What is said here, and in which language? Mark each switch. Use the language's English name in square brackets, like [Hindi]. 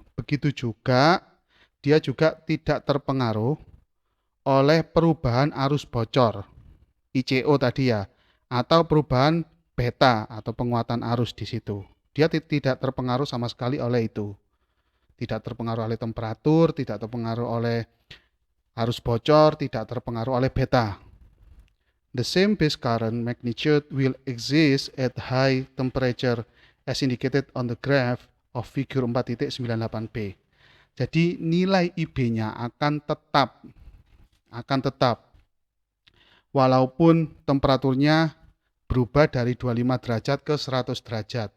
[Indonesian] Begitu juga dia juga tidak terpengaruh oleh perubahan arus bocor ICO tadi ya, atau perubahan beta atau penguatan arus di situ. Dia tidak terpengaruh sama sekali oleh itu. Tidak terpengaruh oleh temperatur, tidak terpengaruh oleh arus bocor, tidak terpengaruh oleh beta. [English] The same base current magnitude will exist at high temperature as indicated on the graph of figure 4.98b. [Indonesian] Jadi nilai IB-nya akan tetap walaupun temperaturnya berubah dari 25 derajat ke 100 derajat.